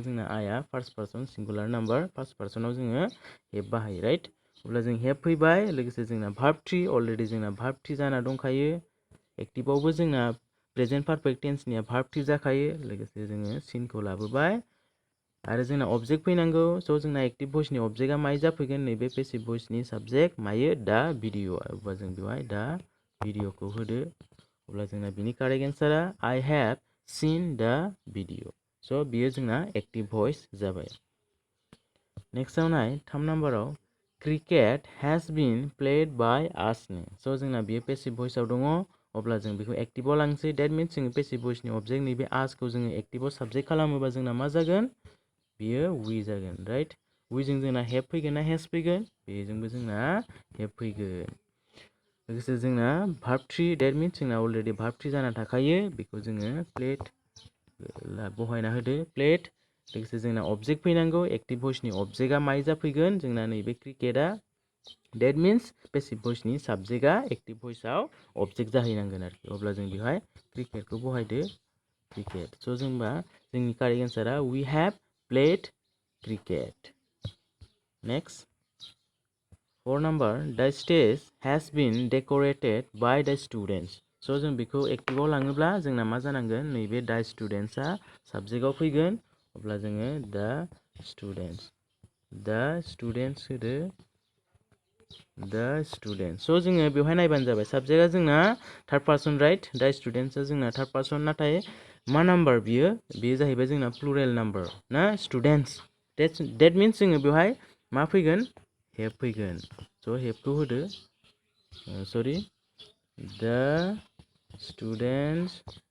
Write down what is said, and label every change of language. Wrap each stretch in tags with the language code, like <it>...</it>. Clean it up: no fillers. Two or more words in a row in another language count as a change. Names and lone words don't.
<brx>जोंना आइआ</brx> <en>first person singular number</en> <brx>फार्स्ट पार्सनाव जोङो हेभ बाहायो राइट अब्ला जों हेभ फैबाय लोगोसे जोंना</brx> <en>verb three</en> <brx>अलरेडि जोंना भार्ब ट्री जाना दंखायो एक्टिभआवबो जोंना</brx> <en>present perfect tenseनिया</en> <brx>भार्ब ट्री जाखायो लोगोसे जोङो सिनखौ लाबोबाय आरो जोंना अबजेक्ट फैनांगौ स' जोंना एक्टिभ भइसनि अबजेक्टआ मायो जाफैगोन नैबे पेसिभ भइसनि साबजेक्ट मायो दा भिडिअ अब्ला जों बेवहाय दा भिडिअखौ होदो अब्ला जोंना बिनि कारेक्ट एन्सारा</brx> <en>I have seen the video</en> <brx>स' बियो जोंना एक्टिभ भइस जाबाय नेक्स्टआव नाय 3 नाम्बाराव</brx> <en>cricket has been played by us</en> <brx>स' जोंना बियो पेसिभ भइसआव दङ अब्ला जों बेखौ एक्टिभआव लांसै डेट मिन्स जोङो पेसिभ भइसनि अबजेक्ट नैबे आसखौ जोङो एक्टिभआव साबजेक्ट खालामोबा जोंना मा जागोन बियो वी जागोन राइट वीजों जोंना हेभ फैगोन ना हेज फैगोन बेजोंबो जोंना हेभ फैगोन लोगोसे जोंना भार्ब ट्री डेट मिन्स जोंना अलरेडि भार्ब ट्री जाना थाखायो बेखौ जोङो प्लेड बहायना होदो प्लेड लोगोसे जोंना अबजेक्ट फैनांगौ एक्टिभ भइसनि अबजेक्टआ मायो जाफैगोन जोंना नैबे क्रिकेटआ डेट मिन्स पेसिभ भइसनि साबजेक्टआ एक्टिभ भइसआव अबजेक्ट जाहैनांगोन आरोखि अब्ला जों बेवहाय क्रिकेटखौ बहायदो क्रिकेट स' जोंबा जोंनि कारेक्ट एन्सारा</brx> <en>we have played cricket</en> <brx>नेक्स्ट 4 नाम्बार</brx> <en>the stage has been decorated by the students</en> <brx>स' जों बेखौ एक्टिभआव लाङोब्ला जोंना मा जानांगोन नैबे द स्टुडेन्ट्सआ साबजेक्टआव फैगोन अब्ला जोङो द स्टुडेन्ट्स होदो द स्टुडेन्ट स' जोङो बेवहाय नायबानो जाबाय साबजेक्टआ जोंना</brx> <en>third person</en> <brx>राइट द स्टुडेन्ट्सआ जोंना थार्ड पार्सन नाथाय मा नाम्बार बियो जाहैबाय जोंना प्लुरेल नाम्बार ना स्टुडेन्ट्स डेट मिन्स जोङो बेवहाय मा फैगोन हेभ फैगोन स' हेभखौ होदो सरि द स्टुडेन्ट्स</brx>